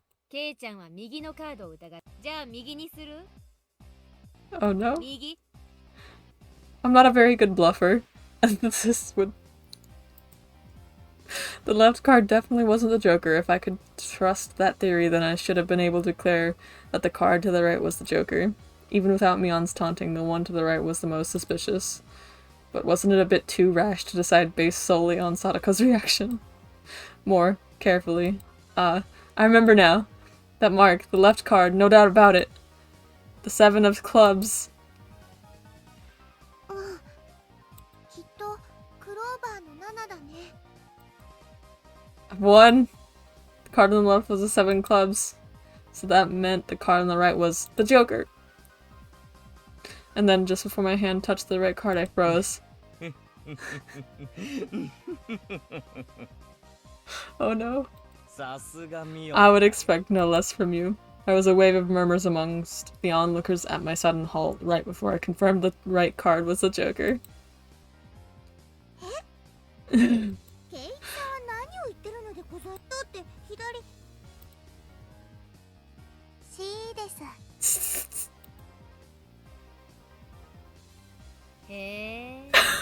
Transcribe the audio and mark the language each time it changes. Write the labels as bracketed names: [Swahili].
[Japanese] ケイちゃんは右のカードを疑う。じゃあ右にする？ [English] Oh no? [Japanese] 右？ [English] I'm not a very good bluffer. And this would... The left card definitely wasn't the Joker. If I could trust that theory, then I should have been able to declare that the card to the right was the Joker. Even without Mion's taunting, the one to the right was the most suspicious. But wasn't it a bit too rash to decide based solely on Sadako's reaction? More carefully. I remember now. That mark, the left card, no doubt about it. The 7 of clubs. [Japanese] きっとクローバーの7だね。 1. [English] The card on the left was the 7 clubs. So that meant the card on the right was the Joker. And then just before my hand touched the right card, I froze. Oh no. I would expect no less from you. There was a wave of murmurs amongst the onlookers at my sudden halt, right before I confirmed the right card was the Joker. [Japanese] ケイチさんは何を言ってるのでございます？って左。 C です。へえ。